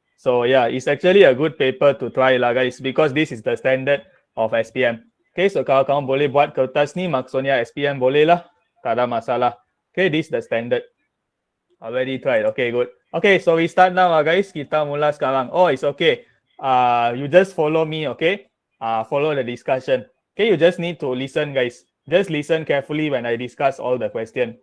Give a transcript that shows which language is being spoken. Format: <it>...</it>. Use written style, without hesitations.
<en>So yeah, it's actually a good paper to try lah guys because this is the standard of SPM.</en> <ms>Okay, so kalau kamu boleh buat kertas ni, maksudnya SPM boleh lah. Tak ada masalah.</ms> <en>Okay, this is the standard. Already tried. Okay, good. Okay, so we start now guys.</en> <ms>Kita mula sekarang.</ms> <en>Oh, it's okay. You just follow me, okay? Follow the discussion. Okay, you just need to listen guys. Just listen carefully when I discuss all the question.</en>